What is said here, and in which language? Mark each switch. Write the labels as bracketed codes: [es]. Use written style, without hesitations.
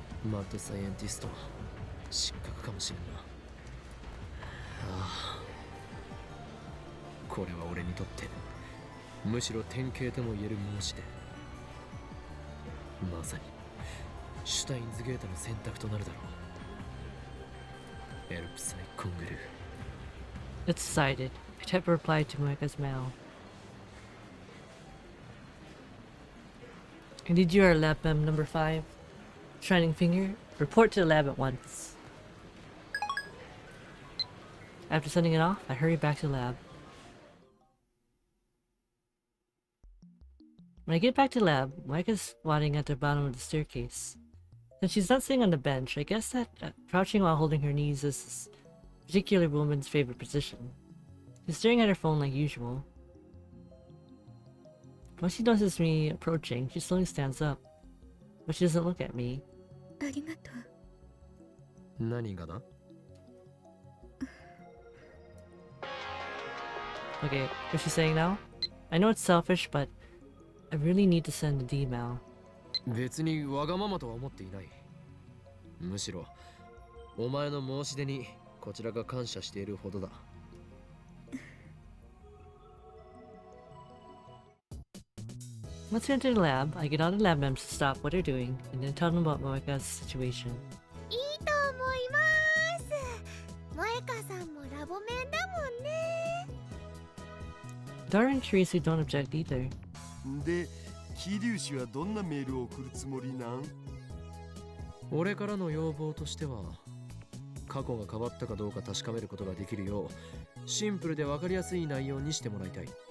[ja] マッドサイエンティスト失格かもしれんな。ああ、これは俺にとってむしろ典型とも言える申し出。まさにシュタインズゲートの選択となるだろう。エルプサイコングルー。 [en] It's decided. I typed a reply to Moeka's mail. Indeed, you are lab mem number 5. Shining finger. Report to the lab at once. After sending it off, I hurry back to the lab. When I get back to the lab, Moeka's squatting at the bottom of the staircase. Since she's not sitting on the bench, I guess that crouching while holding her knees is this particular woman's favorite position. She's staring at her phone like usual. Once she notices me approaching, she slowly stands up. But she doesn't look at me. [ja] ありがとう。何がだ？ [en] Okay, what's she saying now? I know it's selfish, but I really need to send a D-mail. [ja] 別にわがままとは思っていない。むしろお前の申し出にこちらが感謝しているほどだ。 [en] Once we enter the lab, I get all the lab members to stop what they're doing and then tell them about Moeka's situation. [ja] いいと思います。萌香さんもラボメンだもんね。 [en] Dara and Teresa don't object either. [ja] で、桐生氏はどんなメールを送るつもりなん？俺からの要望としては、過去が変わったかどうか確かめることができるよう、シンプルで分かりやすい内容にしてもらいたい。